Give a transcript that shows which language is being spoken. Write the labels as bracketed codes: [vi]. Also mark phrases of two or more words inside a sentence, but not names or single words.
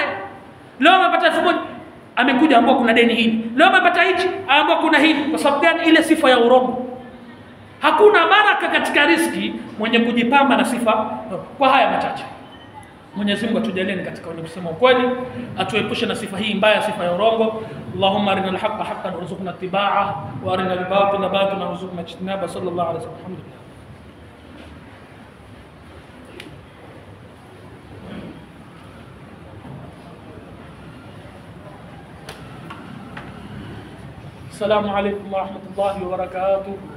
[sw] Leo amepata 1000, amekuja ambao kuna deni hili. Leo amepata hichi, ambao kuna hili. Kwa sababu gani? Ile sifa ya urongo. Hakuna baraka katika riziki mwenye kujipamba na sifa. Kwa haya machache, Mwenyezi Mungu atujalie katika wenye kusema ukweli, atuepushe na sifa hii mbaya, sifa ya urongo. [ar] اللهم أرنا الحق حقا وارزقنا اتباعه وأرنا الباطل باطلا وارزقنا اجتنابه. صلى الله عليه وسلم. Alhamdulillah. السلام عليكم ورحمة الله وبركاته.